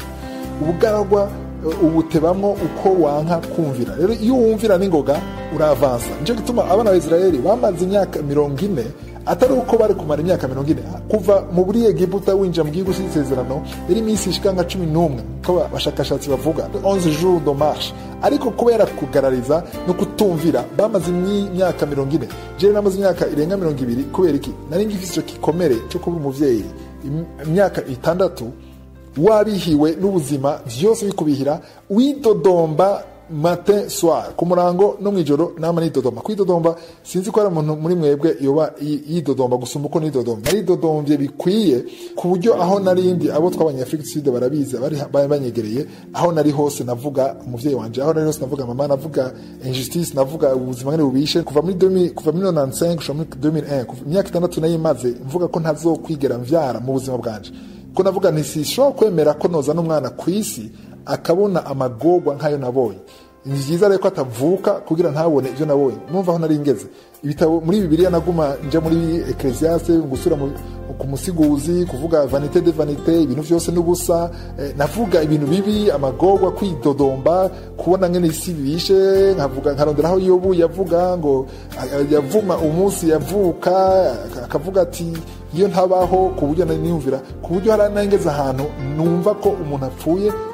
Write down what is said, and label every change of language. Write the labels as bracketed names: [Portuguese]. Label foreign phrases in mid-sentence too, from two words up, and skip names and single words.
[Rundi] Ubugaragwa ubutebamwo uko wanka kumvira. Rero iyo wumvira n'ingoga uravansa. Nico gituma abana ba Israeli bamaze imyaka 40 atari uko bari kumara imyaka 40 kuva mu buri Egiputa winjira mu gihugu cy'isezerano iri minsi ishika nka 11 ko bashakashatsi bavuga 11 [French] jours de marche. [Rundi] Ariko kubera kugarariza no kutumvira bamaze imyaka 40. Je namaze imyaka irenga 20 kubera iki? Nari ngifise cyo kikomere cyo kuba umuvyeyi imyaka 6 wabihiwe n'ubuzima byose bikubihira, widodomba [French] matin soir, [Rundi] ku murango no mwijoro nama nidodomba. Kwidodomba sinzi ko ari umuntu muri mwebwe yoba yidodomba gusumba uko nidodomba. Nari dodombye bikwiye ku buryo aho narindi abo twabanye Afrique du Sud barabizi, bari banyegereye aho nari hose navuga umuvyeyi wanje, aho nari hose navuga mama, navuga injustice, navuga ubuzima ngene bubishe. Kuva muri 1995 gushika muri 2001 imyaka 6 nayimaze mvuga ko ntazokwigera mvyara mu buzima bwanje. Ko navuga nti sishobora kwemera ko noza n'umwana kwisi akabona amagorwa nkayo nabonye. Ni byiza rero ko atavuka kugira ntabone ibyo nabonye. Numva aho nari ngeze. Ibitabo muri Bibiliya naguma nje muri Ecclesiastes gusura ku musiguzi, kuvuga [French] vanité de vanité, [Rundi] ibintu byose n'ubusa, navuga ibintu bibi, amagorwa, kwidodomba, kubona ngene isi bishe, nkavuga nkarondera aho Yobu yavuga ngo yavuma umunsi yavuka, akavuga ati iyo ntabaho ku buryo niyumvira, ku buryo haranangeza ahantu numva ko umuntu apfuye